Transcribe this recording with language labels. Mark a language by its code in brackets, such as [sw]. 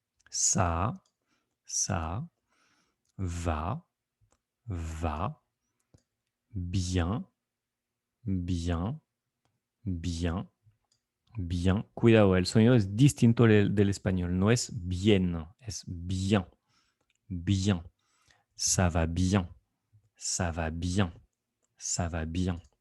[fr] Ça va, bien, bien, bien, bien. [es] Cuidado, el sonido es distinto del español. No es bien, es bien, bien. [fr] Ça va bien, ça va bien, ça va bien.